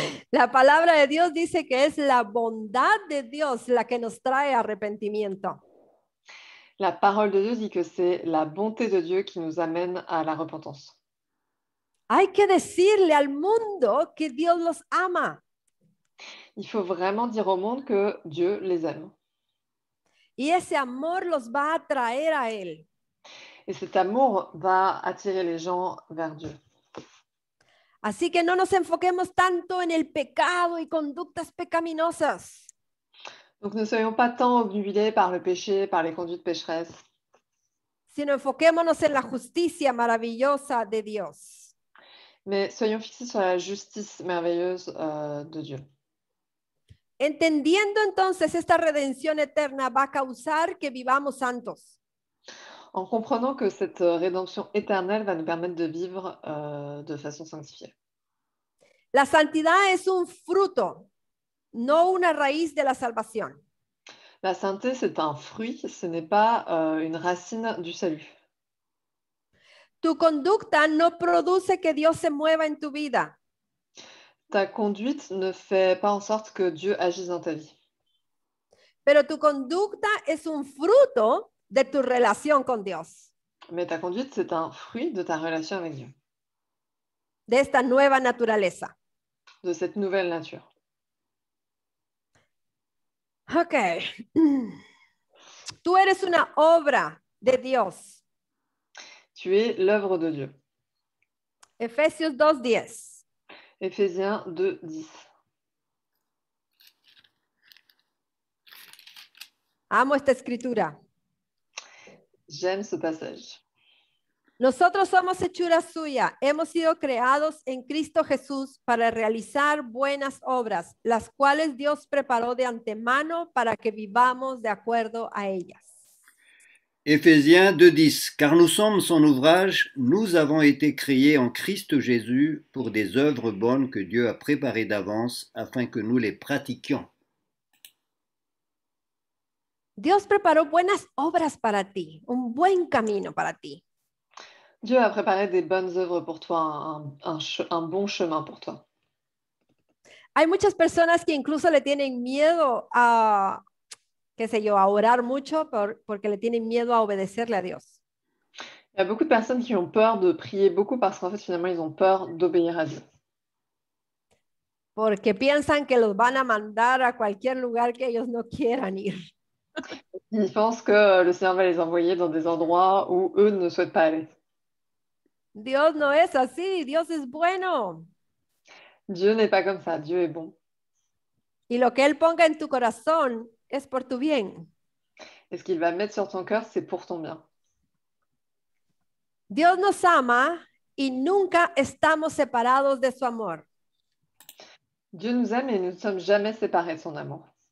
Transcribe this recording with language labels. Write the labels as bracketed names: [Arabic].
[Spanish] La palabra de Dios dice que es la bondad de Dios la que nos trae arrepentimiento. [French] La parole de Dieu dit que c'est la bonté de Dieu qui nous amène à la repentance. [Spanish] Hay que decirle al mundo que Dios los ama. [French] Il faut vraiment dire au monde que Dieu les aime. [Spanish] Y ese amor los va a traer a Él. [French] Et cet amour va attirer les gens vers Dieu. [Spanish] Así que no nos enfoquemos tanto en el pecado y conductas pecaminosas, [French] Donc ne soyons pas tant obnubilés par le péché, par les conduites pécheresses, [Spanish] sino enfoquémonos en la justicia maravillosa de Dios. [French] mais soyons fixés sur la justice merveilleuse de Dieu. [Spanish] Entendiendo entonces esta redención eterna va a causar que vivamos santos. [French] En comprenant que cette rédemption éternelle va nous permettre de vivre de façon sanctifiée. [Spanish] La santidad es un fruto, no una raíz de la salvación. [French] La sainteté, c'est un fruit, ce n'est pas une racine du salut. [Spanish] Tu conducta no produce que Dios se mueva en tu vida. [French] Ta conduite ne fait pas en sorte que Dieu agisse dans ta vie. [Spanish] Pero tu conducta es un fruto de tu relación con Dios, [French] Mais ta conduite, c'est un fruit de ta relation avec Dieu, [Spanish] de esta nueva naturaleza. [French] de cette nouvelle nature. Ok. [Spanish] Tú eres una obra de Dios. [French] Tu es l'œuvre de Dieu. [Spanish] Efesios 2:10. [French] Éphésiens 2:10. [Spanish] Amo esta escritura. [French] J'aime ce passage. [Spanish] Nosotros somos hechura suya, hemos sido creados en Cristo Jesús para realizar buenas obras, las cuales Dios preparó de antemano para que vivamos de acuerdo a ellas. [French] Éphésiens 2:10. Car nous sommes son ouvrage, nous avons été créés en Christ Jésus pour des œuvres bonnes que Dieu a préparées d'avance afin que nous les pratiquions. [Spanish] Dios preparó buenas obras para ti, un buen camino para ti. [French] Dieu a préparé des bonnes œuvres pour toi, un bon chemin pour toi. [Spanish] Hay muchas personas que incluso le tienen miedo a, qué sé yo, a orar mucho porque le tienen miedo a obedecerle a Dios. [French] Il y a beaucoup de personnes qui ont peur de prier beaucoup parce qu'en fait, finalement, ils ont peur d'obéir à Dieu. [Spanish] Porque piensan que los van a mandar a cualquier lugar que ellos no quieran ir. [French] Ils pensent que le Seigneur va les envoyer dans des endroits où eux ne souhaitent pas aller. [Spanish] Dios no es así, Dios es bueno. [French] Dieu n'est pas comme ça, Dieu est bon. [Spanish] Y lo que Él ponga en tu corazón es por tu bien. [French] Et ce qu'il va mettre sur ton cœur, c'est pour ton bien. [Spanish] Dios nos ama y nunca estamos separados de su amor. [French] Dieu nous aime et nous ne sommes jamais séparés de son amour.